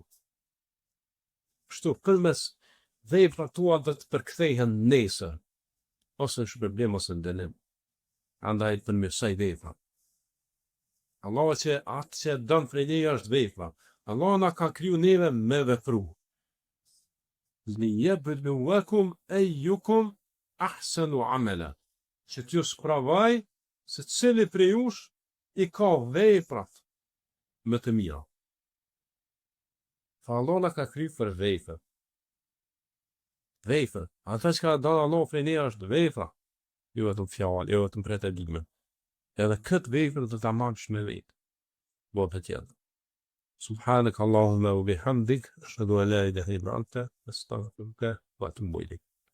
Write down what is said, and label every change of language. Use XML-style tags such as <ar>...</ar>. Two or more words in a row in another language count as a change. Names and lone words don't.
<sq>Kështu, përmes veprat tua do të përkthehen nesër, ose në shpërblim ose në dënim. Andaj përmirësoj veprat. Allah që atë që dënë prej neje është vepra. Allah na ka kriju neve me vepru.</sq> <ar>ليبلوكم أيكم أحسن عملا.</ar> <sq>Që t'ju spravaj se cili prej jush i ka veprat më të mira. Fa Allah na ka kriju për vepër. Vepër. Ata që ka dënë Allah prej neje është vepra. Jo vetëm fjalë, jo vetëm pretendime. Edhe këtë vepër do ta marrësh me vetë. Bota tjetër.</sq> <ar>سبحانك اللهم وبحمدك أشهد أن لا إله إلا أنت أستغفرك وأتوب إليك.</ar>